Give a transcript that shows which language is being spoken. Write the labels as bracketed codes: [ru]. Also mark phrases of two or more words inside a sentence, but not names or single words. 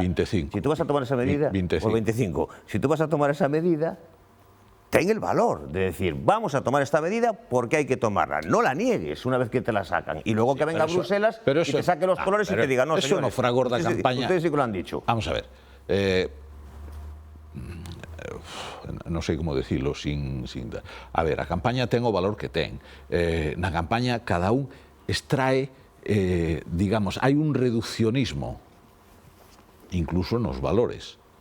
[es] 25. Si tú vas a tomar esa medida... 25. O 25. Si tú vas a tomar esa medida, ten el valor de decir, vamos a tomar esta medida porque hay que tomarla. No la niegues una vez que te la sacan. Y luego que venga Bruselas y te saque los colores y te diga, no, eso señores, [gl] no fragor da campaña. [es] Ustedes sí que lo han dicho. Vamos a ver. [gl] Non sei como [es] decirlo sin... [gl] A ver, a campaña ten o valor que ten. Na campaña cada un extrae, digamos, hai un reduccionismo, incluso nos valores.